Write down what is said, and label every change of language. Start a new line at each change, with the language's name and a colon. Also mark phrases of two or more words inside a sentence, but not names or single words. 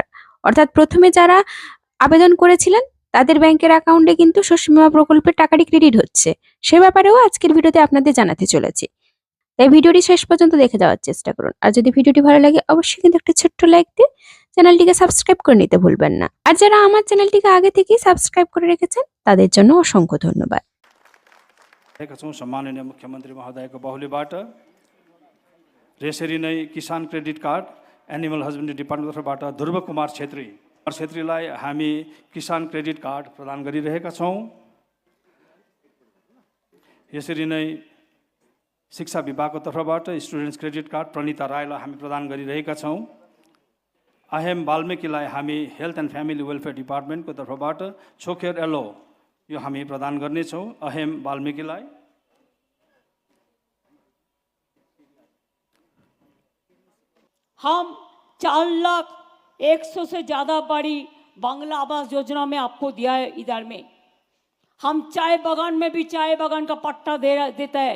Bangla: অর্থাৎ প্রথমে যারা আবেদন করেছিলেন তাদের ব্যাংকের অ্যাকাউন্টে কিন্তু শস্য বীমা প্রকল্পের টাকাটি ক্রেডিট হচ্ছে, সে ব্যাপারেও আজকের ভিডিওতে আপনাদের জানাতে চলেছি। তাই ভিডিওটি শেষ পর্যন্ত দেখে যাওয়ার চেষ্টা করুন। আর যদি ভিডিওটি ভালো লাগে অবশ্যই কিন্তু একটা ছোট্ট লাইক দিয়ে চ্যানেলটিকে সাবস্ক্রাইব করে নিতে ভুলবেন না। আর যারা আমার চ্যানেলটিকে আগে থেকেই সাবস্ক্রাইब করে রেখেছেন তাদের জন্য অসংখ্য ধন্যবাদ।
Nepali: सम्माननीय मुख्यमंत्री महोदयको बाहुलीबाट यसरी नै किसान
English: credit card Animal Husbandry Department
Nepali: तर्फबाट ध्रुव कुमार छेत्रीलाई हामी किसान
English: credit card
Nepali: प्रदान गरिरहेका छौँ। यसरी नै शिक्षा विभागको तर्फबाट
English: students credit card
Nepali: प्रणिता राईलाई हामी प्रदान गरिरहेका छौँ। अहेम वाल्मिकीलाई हामी
English: Health and Family Welfare Department
Nepali: तर्फबाट छोकेर एलो यो हामी प्रदान गर्नेछौँ। अहेम वाल्मिकीलाई
Hindi: हम 4,01,000 से ज़्यादा बड़ी बांग्ला आवास योजना में आपको दिया है। इधर में हम चाय बागान में भी चाय बागान का पट्टा देता है।